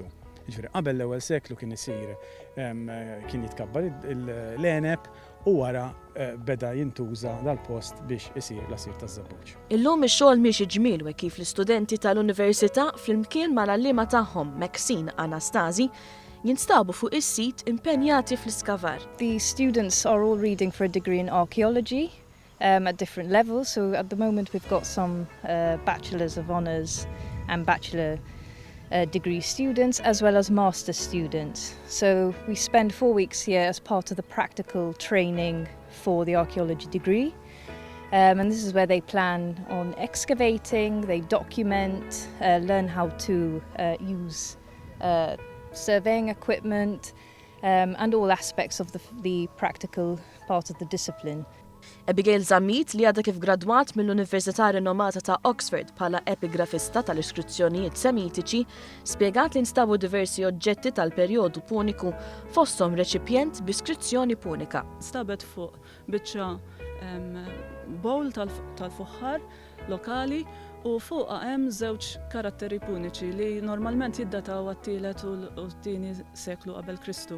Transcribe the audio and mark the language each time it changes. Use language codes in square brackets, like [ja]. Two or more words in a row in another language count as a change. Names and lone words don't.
[mt] Jiġifieri qabel l-ewwel seklu kien isir kien jitkabbar l-eneb u wara beda jintuża dal-post biex isir l-asir taż-żabbuġ. Illum ix-xogħol mhix ġmiel u kif l-istudenti tal-Università flimkien mal-għalliema tagħhom Maxine Anastasi jinstabu fuq is-sit impenjati fl-iskavar. [en] The students are all reading for a degree in archaeology at different levels. So at the moment we've got some Bachelors of Honours and Bachelor degree students as well as Master students. So we spend 4 weeks here as part of the practical training for the archaeology degree. And this is where they plan on excavating, they document, learn how to use surveying equipment and all aspects of the practical part of the discipline. [mt] Abigail Zammit li għadha kif gradwat mill-Università Rinomata ta' Oxford bħala epigrafista tal-iskrizzjonijiet semitiċi spjegat li nstabu diversi oġġetti tal-perjodu puniku fosthom reċipjent b'iskrizzjoni punika. Stabet fuq biċċa bowl tal-fuħħar lokali u fuqha hemm żewġ karatteri puniċi li normalment jiddataw għat-tielet u t-tieni seklu qabel Kristu.